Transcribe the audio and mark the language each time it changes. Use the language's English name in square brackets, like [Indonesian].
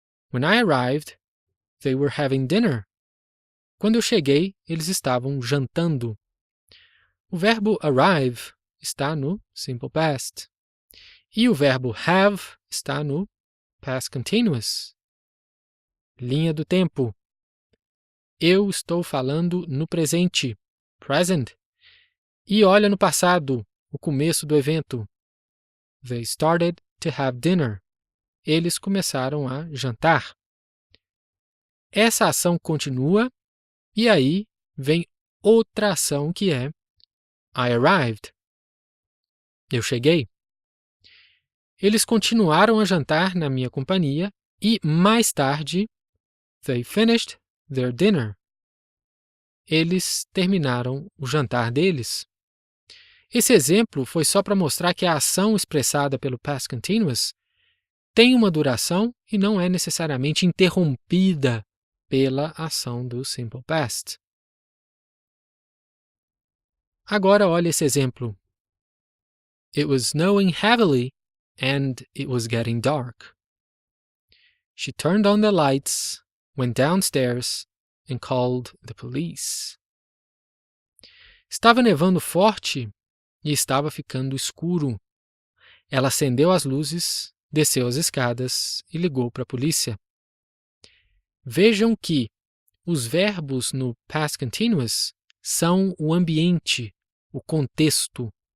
[English] When I arrived, they were having dinner. [Portuguese] Quando eu cheguei, eles estavam jantando. O verbo arrive está no simple past. E o verbo have está no past continuous. Linha do tempo. Eu estou falando no presente, present. E olha no passado, o começo do evento. [English] They started to have dinner. [Portuguese] Eles começaram a jantar. Essa ação continua e aí vem outra ação que é [English] I arrived. [Portuguese] Eu cheguei. Eles continuaram a jantar na minha companhia e, mais tarde, [English] they finished their dinner. [Portuguese] Eles terminaram o jantar deles. Esse exemplo foi só para mostrar que a ação expressada pelo past continuous tem uma duração e não é necessariamente interrompida pela ação do simple past. Agora olha esse exemplo. [English] It was snowing heavily and it was getting dark. She turned on the lights, went downstairs and called the police. [Portuguese] Estava nevando forte e estava ficando escuro. Ela acendeu as luzes, desceu as escadas e ligou para a polícia. Vejam que os verbos no past continuous são o ambiente, o contexto.